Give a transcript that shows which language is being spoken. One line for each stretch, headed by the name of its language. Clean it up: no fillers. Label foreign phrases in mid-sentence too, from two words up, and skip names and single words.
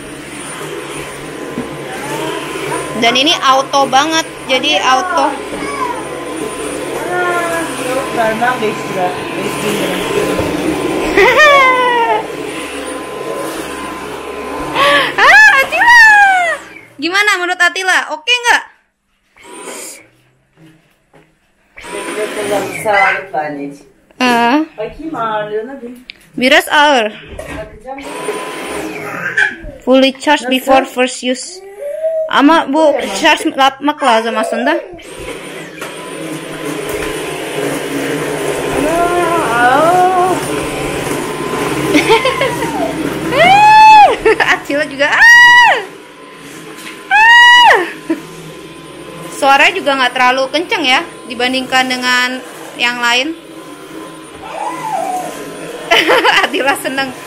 Indonesian: Dan ini auto banget, jadi auto. Atila, gimana menurut Atila? Oke nggak?
Turkish: Bakayım ağırlığına bir. Biraz ağır. Bakacağım.
English: Fully charged before first use.
Turkish: Ama bu charge yapmak lazım aslında.
Indonesian: Atila juga. Suaranya juga nggak terlalu kenceng ya dibandingkan dengan yang lain. Atila seneng.